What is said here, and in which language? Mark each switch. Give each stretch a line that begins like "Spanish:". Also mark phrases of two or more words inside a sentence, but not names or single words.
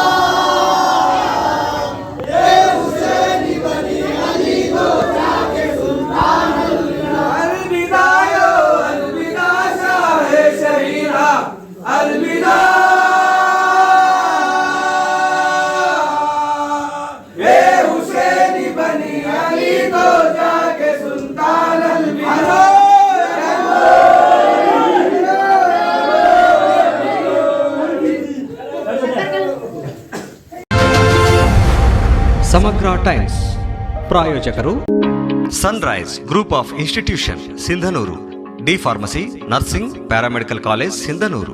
Hindi: हे हुसैनी बनी अली तो जाके सुल्तान अलविदा अलविदा यो अलविदा शाहे शहीदा अलविदा हे हुसैनी बनी अली तो जाके सुल्तान अलविदा
Kannada: ಸಮಗ್ರ ಟೈಮ್ಸ್ ಪ್ರಾಯೋಜಕರು ಸನ್ರೈಸ್ ಗ್ರೂಪ್ ಆಫ್ ಇನ್ಸ್ಟಿಟ್ಯೂಷನ್ ಸಿಂಧನೂರು,
English: D Pharmacy, Nursing, Paramedical College
Kannada: ಸಿಂಧನೂರು.